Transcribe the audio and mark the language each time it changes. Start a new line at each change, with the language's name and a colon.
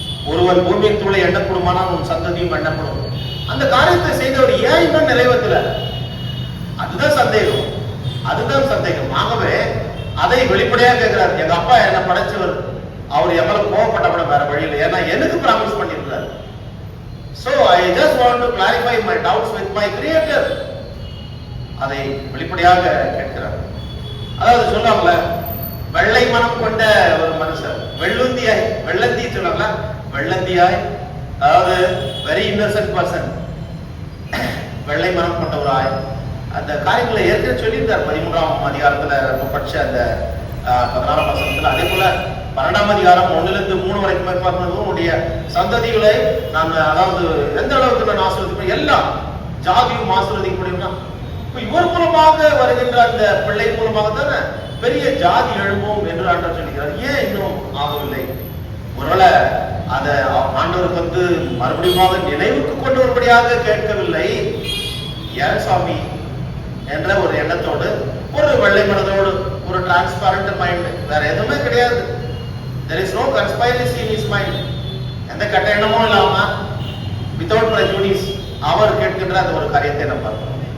Tamil: ஒருவன் பூமியின் தூளை எண்ணப்படுமானால் உன் சந்ததியும் எண்ணப்படும். அந்த காரியத்தை செய்தவர் ஏன் இன்னும் நிறைவேற்றல? அதுதான் சந்தேகம், அதுதான் சந்தேகம். ஆகவே அதை வெளிப்படையா கேட்கிறார். எங்க அப்பா என்ன படைச்சவர், அவர் எவ்வளவு கோவப்பட்டப்பட வேற வழியில், ஏன்னா எனக்கு ப்ராமிஸ் பண்ணியிருக்கிறார்.
English: So I just want to clarify my doubts with my creator.
Tamil: அதை வெளிப்படையாக கேட்கிறார். அதாவது சொல்லுவாங்கல்ல, வெள்ளை மனம் கொண்ட ஒரு மனுஷர், வெள்ளந்தி சொல்லுவாங்களா, வெள்ளந்தியாய், அதாவது வெரி இன்னசென்ட் பர்சன், வெள்ளை மனம் கொண்ட ஒரு ஆய். அந்த காரியங்களை ஏற்கனவே சொல்லியிருந்தார் 13ஆம் அதிகாரத்துல படிச்ச அந்த 16ஆம் வசனத்துல. அதே போல 12ஆம் அதிகாரம் 1-3 வரைக்கும் பார்க்கும்போது உன்னுடைய சந்ததிகளை நான், அதாவது எந்த அளவுக்கு நான் ஆசீர்வதிப்பேன், எல்லாம் ஜாதியும் ஆசீர்வதிக்கப்படும்னா, இப்ப இவர் மூலமாக வருகின்ற அந்த பிள்ளை மூலமாக தானே பெரிய ஜாதி எழுப்பும் என்று ஆண்டவர் சொல்லுகிறார். ஏன் இன்னும் ஆகவில்லை? ஒருவேளை அதை ஆண்டவருக்கு மறுபடியும் நினைவுக்கு கொண்டு வரும்படியாக கேட்கவில்லை. ஏன் சுவாமி என்ற ஒரு எண்ணத்தோடு, ஒரு வெள்ளை மனதோடு, ஒரு டிரான்ஸ்பரண்ட் மைண்ட், வேற எதுவுமே கிடையாது.
English: there is no conspiracy in his mind.
Tamil: எந்த கட்ட எண்ணமும் இல்லாம
English: without prejudice
Tamil: அவர் கேட்கின்ற அந்த ஒரு காரியத்தை நம்ம பார்க்கிறோம்.